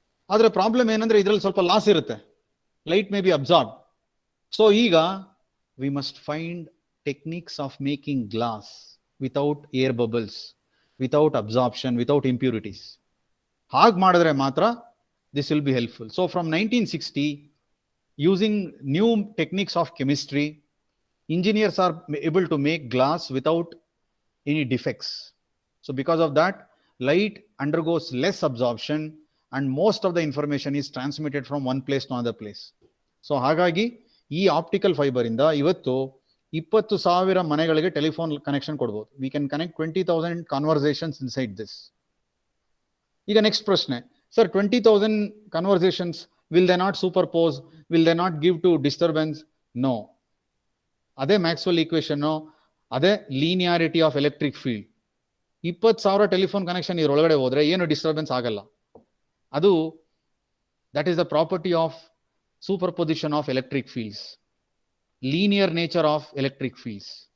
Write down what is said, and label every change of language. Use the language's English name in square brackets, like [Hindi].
[Kannada] ಆದ್ರೆ ಪ್ರಾಬ್ಲಮ್ ಏನಂದ್ರೆ ಇದರಲ್ಲಿ ಸ್ವಲ್ಪ ಲಾಸ್ ಇರುತ್ತೆ. [English] Light may be absorb. So ಈಗ we must find techniques of making glass without air bubbles, without absorption, without impurities. [Kannada] ಹಾಗೆ ಮಾಡಿದ್ರೆ ಮಾತ್ರ [English] this will be helpful. So from 1960, using new techniques of chemistry, engineers are able to make glass without any defects. So because of that, light undergoes less absorption and most of the information is transmitted from one place to another place. [Kannada] So ಹಾಗಾಗಿ ಈ optical fibre ಇಂದ ಇವತ್ತು 20,000 ಮನೆಗಳಿಗೆ telephone connection ಕೊಡಬಹುದು. [English] We can connect 20,000 conversations inside this. [Kannada] ಈಗ next ಪ್ರಶ್ನೆ, [English] sir, 20,000 conversations, will they not superpose? Will they not give to disturbance? No. ಅದೇ Maxwell equation, ಅದೇ linearity of electric field. [Kannada] 20,000 telephone connection ಇದರೊಳಗಡೆ ಹೋದ್ರೆ ಏನು ಡಿಸ್ಟರ್ಬೆನ್ಸ್ ಆಗಲ್ಲ. ಅದು [English] That is the property of superposition of electric fields, linear nature of electric fields.